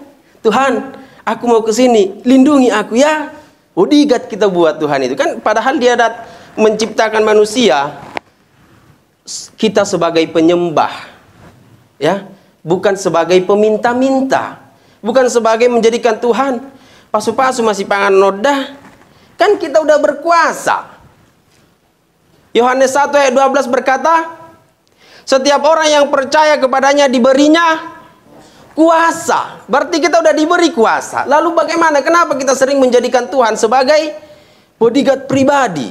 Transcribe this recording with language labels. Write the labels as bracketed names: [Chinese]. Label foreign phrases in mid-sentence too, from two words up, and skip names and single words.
[Indonesian] Tuhan, aku mau ke sini, lindungi aku ya. Bodyguard kita buat Tuhan itu kan. Padahal dia menciptakan manusia, kita sebagai penyembah, ya, bukan sebagai peminta-minta, bukan sebagai menjadikan Tuhan pasu-pasu masih pangan noda. Kan kita udah berkuasa. Yohanes 1 ayat 12 berkata, setiap orang yang percaya kepadanya diberinya kuasa. Berarti kita udah diberi kuasa. Lalu bagaimana? Kenapa kita sering menjadikan Tuhan sebagai bodyguard pribadi?